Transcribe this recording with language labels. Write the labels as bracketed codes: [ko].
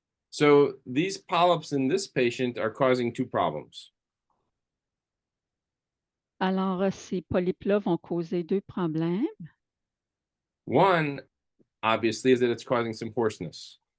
[en] So these polyps in this patient are causing two problems. [fr] Alors, ces polypes-là vont causer deux problèmes. [en] One, obviously, is that it's causing some hoarseness.